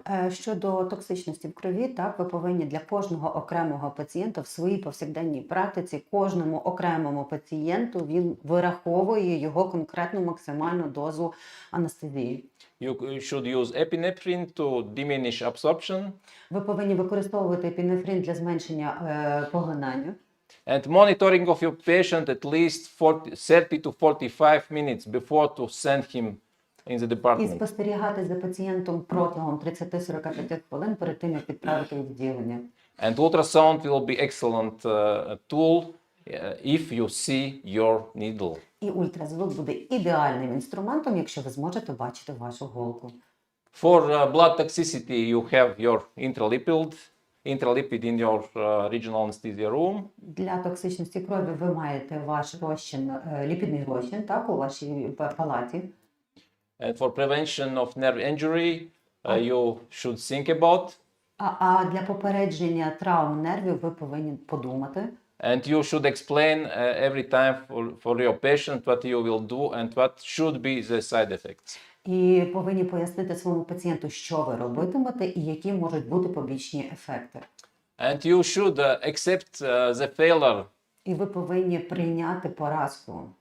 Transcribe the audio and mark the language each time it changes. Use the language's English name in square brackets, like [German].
[Ukrainian] Щодо токсичності в крові, так, ви повинні для кожного окремого пацієнта в своїй повсякденній практиці, кожному окремому пацієнту він вираховує його конкретну максимальну дозу анестезії. [English] You should use epinephrine to diminish absorption. [Ukrainian] Ви повинні використовувати епінефрин для зменшення поглинання. [English] And monitoring of your patient at least 30 to 45 minutes before to send him in the [Ukrainian] І [English] department. [Ukrainian] спостерігати за пацієнтом протягом 30-45 хвилин перед тим, як відправити у відділення. [English] And ultrasound will be excellent tool if you see your needle. [Ukrainian] І ультразвук буде ідеальним інструментом, якщо ви зможете бачити вашу голку. [English] For blood toxicity, you have your intralipid intralipid in your regional anesthesia room. [Ukrainian] Для токсичності крові ви маєте ваш розчин, ліпідний розчин, так, у вашій палаті. [English] And for prevention of nerve injury, you should think about. [Ukrainian] А для попередження травм нервів ви повинні подумати. [English] And you should explain every time for your patient what you will do and what should be the side effects. [Ukrainian] І повинні пояснити своєму пацієнту, що ви робитимете і які можуть бути побічні ефекти. [English] And you should accept the failure. [Ukrainian] І ви повинні прийняти поразку.